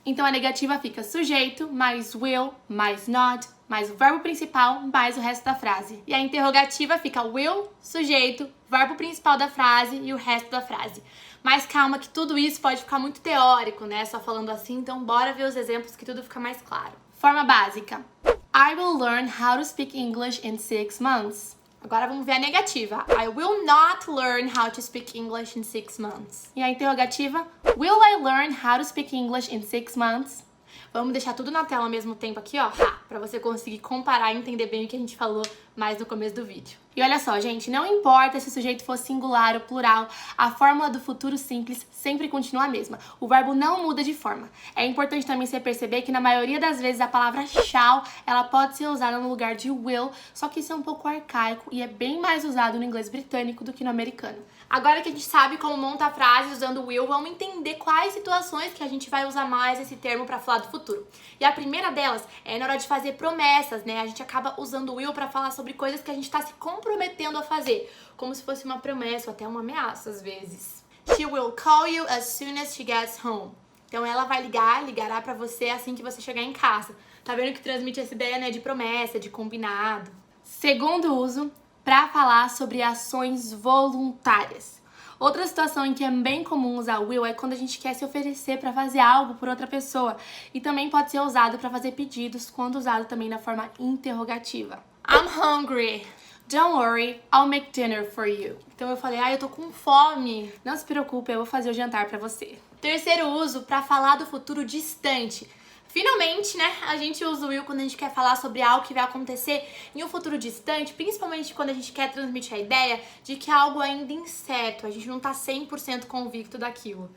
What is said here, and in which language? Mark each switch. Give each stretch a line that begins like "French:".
Portuguese: Então a negativa fica sujeito, mais will, mais not, mais o verbo principal, mais o resto da frase. E a interrogativa fica will, sujeito, verbo principal da frase e o resto da frase. Mas calma que tudo isso pode ficar muito teórico, né? Só falando assim, então bora ver os exemplos que tudo fica mais claro. Forma básica.
English: I will learn how to speak English in 6 months.
Portuguese: Agora vamos ver a negativa.
English: I will not learn how to speak English in 6 months.
Portuguese: E a interrogativa?
English: Will I learn how to speak English in 6 months?
Portuguese: Vamos deixar tudo na tela ao mesmo tempo aqui, ó, pra você conseguir comparar e entender bem o que a gente falou mais no começo do vídeo. E olha só, gente, não importa se o sujeito for singular ou plural, a fórmula do futuro simples sempre continua a mesma. O verbo não muda de forma. É importante também você perceber que na maioria das vezes a palavra shall, ela pode ser usada no lugar de will, só que isso é um pouco arcaico e é bem mais usado no inglês britânico do que no americano. Agora que a gente sabe como monta frases usando will, vamos entender quais situações que a gente vai usar mais esse termo para falar do futuro. E a primeira delas é na hora de fazer promessas, né? A gente acaba usando will para falar sobre coisas que a gente está se comprometendo a fazer, como se fosse uma promessa ou até uma ameaça às vezes.
English: She will call you as soon as she gets home.
Portuguese: Então ela vai ligará para você assim que você chegar em casa. Tá vendo que transmite essa ideia, né, de promessa, de combinado. Segundo uso, para falar sobre ações voluntárias. Outra situação em que é bem comum usar will é quando a gente quer se oferecer para fazer algo por outra pessoa. E também pode ser usado para fazer pedidos, quando usado também na forma interrogativa.
English: I'm hungry. Don't worry, I'll make dinner for you.
Portuguese: Então eu falei, eu tô com fome. Não se preocupe, eu vou fazer o jantar para você. Terceiro uso, para falar do futuro distante. Finalmente, né, a gente usa o will quando a gente quer falar sobre algo que vai acontecer em um futuro distante, principalmente quando a gente quer transmitir a ideia de que é algo ainda incerto, a gente não tá 100% convicto daquilo.